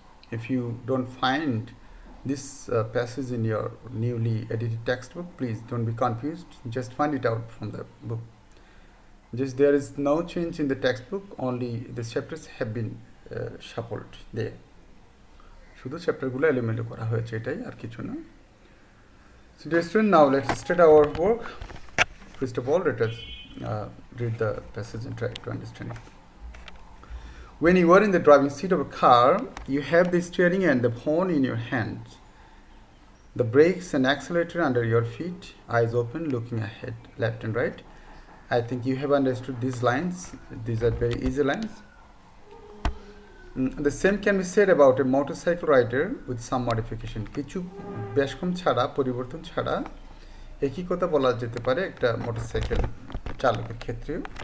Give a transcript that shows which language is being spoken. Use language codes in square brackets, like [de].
[en] If you don't find this passage in your newly edited textbook, please don't be confused. Just find it out from the book. Just there is no change in the textbook, only the chapters have been shuffled there. [bn] শুধু চ্যাপ্টারগুলো এলোমেলো করা হয়েছে, এটাই আর কিছু না. [en] So dear student, now let's start our work. First of all, let us read the passage and try to understand it. When you are in the driving seat of a car, you have the steering and the horn in your hands, the brakes and accelerator under your feet, eyes open, looking ahead, left and right. I think you have understood these lines. These are very easy lines. The same can be said about a motorcycle rider with some modification. [bn] কিছু বেশকম ছাড়া পরিবর্তন ছাড়া একই কথা বলা যেতে পারে একটা মোটরসাইকেল চালকের ক্ষেত্রেও.